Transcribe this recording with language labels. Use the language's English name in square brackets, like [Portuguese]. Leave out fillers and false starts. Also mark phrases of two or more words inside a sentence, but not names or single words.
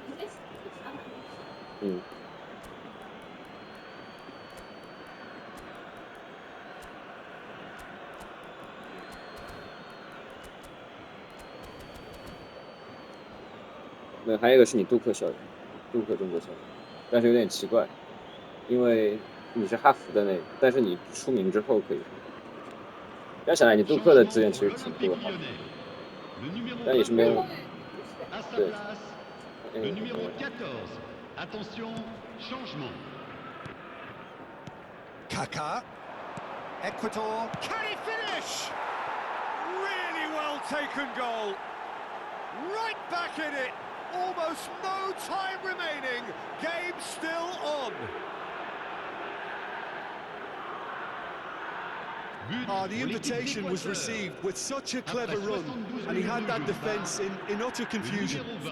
[Chinese] 那还有一个是你杜克校友，杜克中国校友，但是有点奇怪，因为你是哈佛的那个，但是你出名之后可以。要想来你杜克的资源其实挺多的，但也是没有。对。 [French] Le numéro 14. Attention, changement. Kaká. Ecuador. [English] Can he finish? Really well taken goal. Right back in it. Almost no time remaining. Game still on. The invitation was received with such a clever run, and he had that defence in utter confusion.